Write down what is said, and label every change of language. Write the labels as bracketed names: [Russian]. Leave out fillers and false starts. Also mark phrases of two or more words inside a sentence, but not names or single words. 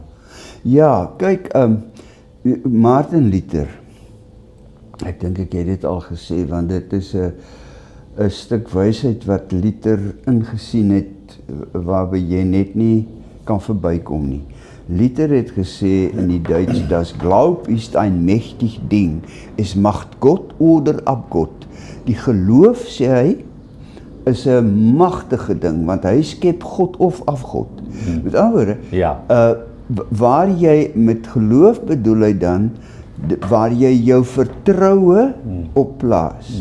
[Afrikaans] Ja, kyk, Martin Luther, ek dink ek het dit al gesê, want dit is 'n stuk wysheid wat Luther ingesien het, waarby jy net nie kan verbykom nie. Luther het gesê in die Duits, [German] das Glaub ist ein mächtig Ding, es macht Gott oder Abgott. [Afrikaans] Die geloof, sê hy, is 'n magtige ding, want hy skep God of afgod. Met ander woorde, waar jy met geloof bedoel hy dan, waar jy jou vertroue op plaas.